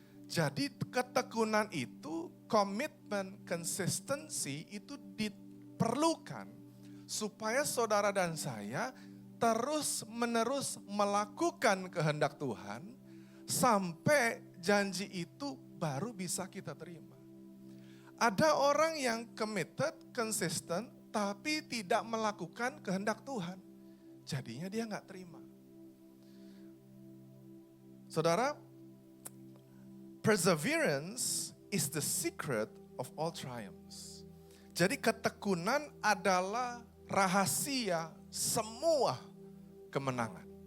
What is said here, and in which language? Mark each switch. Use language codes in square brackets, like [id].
[id] Jadi ketekunan itu, komitmen, konsistensi itu diperlukan supaya saudara dan saya terus menerus melakukan kehendak Tuhan sampai janji itu baru bisa kita terima. Ada orang yang committed, konsisten, tapi tidak melakukan kehendak Tuhan. Jadinya dia nggak terima. [en] Saudara, perseverance is the secret of all triumphs. [id] Jadi ketekunan adalah rahasia semua kemenangan.